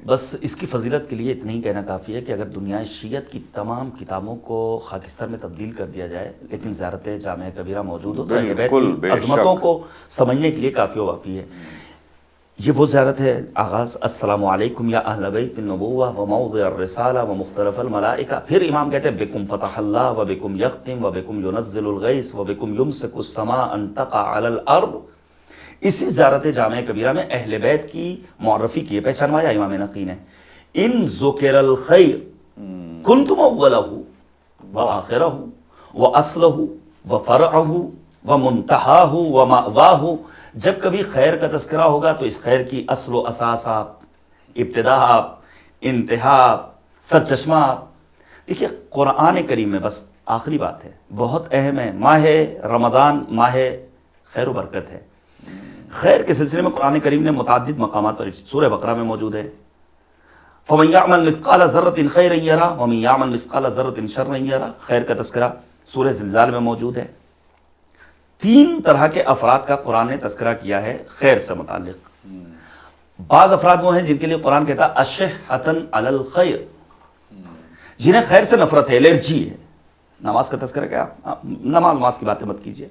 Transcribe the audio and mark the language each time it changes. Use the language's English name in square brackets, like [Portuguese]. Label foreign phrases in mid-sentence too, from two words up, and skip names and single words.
[Urdu] بس اس کی فضیلت کے لیے اتنا ہی کہنا کافی ہے کہ اگر دنیا شیعت کی تمام کتابوں کو خاکستر میں تبدیل کر دیا جائے لیکن زیارت جامع کبیرہ موجود ہو تو اہل بیت کی عظمتوں کو سمجھنے کے لیے کافی و وافی ہے. یہ وہ زیارت ہے. [Arabic] آغاز السلام علیکم یا اہل بیت النبوہ و موضع الرسالہ و مختلف الملائکہ. [Urdu] پھر امام کہتے ہیں [Arabic] بکم فتح اللہ و بکم یختم و بکم ینزل الغیث و بکم یمسک السماء ان تقع علی الارض. [Urdu] اسی زیارت جامع کبیرہ میں اہل بیت کی معرفی کی ہے، پہچانوایا امام نقی نے. [Arabic] ان ذکر الخیر کنتم اولہ و آخرہ و اصلہ و فرعہ و منتہاہ و مأواہ. [Urdu] جب کبھی خیر کا تذکرہ ہوگا تو اس خیر کی اصل و اساس آپ، ابتدا آپ، انتہا آپ، سرچشمہ آپ. دیکھیے قرآن کریم میں بس آخری بات ہے، بہت اہم ہے. ماہ رمضان ماہ خیر و برکت ہے. خیر کے سلسلے میں قرآن کریم نے متعدد مقامات پر، سورہ بقرہ میں موجود ہے [Arabic] فَمَن يَعْمَلْ مِثْقَالَ ذَرَّةٍ خَيْرًا يَرَهُ وَمَن يَعْمَلْ مِثْقَالَ ذَرَّةٍ شَرًّا يَرَهُ. [Urdu] خیر کا تذکرہ سورہ زلزال میں موجود ہے. 3 طرح کے افراد کا قرآن نے تذکرہ کیا ہے خیر سے متعلق. بعض افراد وہ ہیں جن کے لیے قرآن کہتا ہے [Arabic] اشحۃً علی الخیر، [Urdu] جنہیں خیر سے نفرت ہے، الرجی ہے. نماز کا تذکرہ کیا؟ نماز کی باتیں مت کیجیے.